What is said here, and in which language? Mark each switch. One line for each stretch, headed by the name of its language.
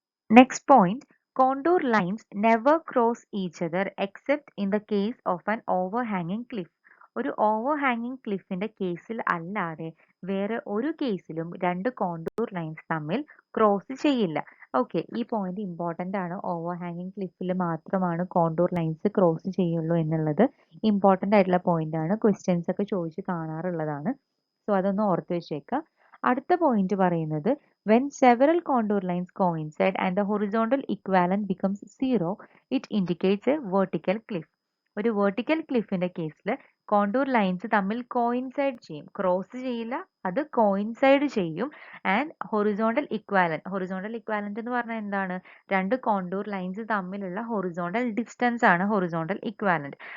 English: Next point, contour lines never cross each other except in the case of an overhanging cliff.
Malayalam: ഒരു ഓവർഹാങ്ങിങ് ക്ലിഫിന്റെ കേസിൽ അല്ലാതെ വേറെ ഒരു കേസിലും രണ്ട് കോണ്ടൂർ ലൈൻസ് തമ്മിൽ ക്രോസ് ചെയ്യില്ല. ഓക്കെ, ഈ പോയിന്റ് ഇമ്പോർട്ടന്റ് ആണ്. ഓവർഹാങ്ങിങ് ക്ലിഫിൽ മാത്രമാണ് കോണ്ടൂർ ലൈൻസ് ക്രോസ് ചെയ്യുള്ളൂ എന്നുള്ളത് ഇമ്പോർട്ടന്റ് ആയിട്ടുള്ള പോയിന്റ് ആണ്. ക്വസ്റ്റ്യൻസ് ഒക്കെ ചോദിച്ച് കാണാറുള്ളതാണ്. സോ അതൊന്ന് ഓർത്ത് വെച്ചേക്കാം. അടുത്ത പോയിന്റ് പറയുന്നത്,
English: when several contour lines coincide and the horizontal equivalent becomes 0, it indicates a vertical cliff.
Malayalam: ഒരു വെർട്ടിക്കൽ ക്ലിഫിന്റെ കേസിൽ കോണ്ടൂർ ലൈൻസ് തമ്മിൽ കോയിൻസൈഡ് ചെയ്യും, ക്രോസ് ചെയ്യില്ല, അത് കോയിൻസൈഡ് ചെയ്യും. ആൻഡ് ഹൊറിസോണ്ടൽ ഇക്വാലന്റ് എന്ന് പറഞ്ഞാൽ എന്താണ്? രണ്ട് കോണ്ടൂർ ലൈൻസ് തമ്മിലുള്ള ഹൊറിസോണ്ടൽ ഡിസ്റ്റൻസ് ആണ് ഹൊറിസോണ്ടൽ ഇക്വാലന്റ്.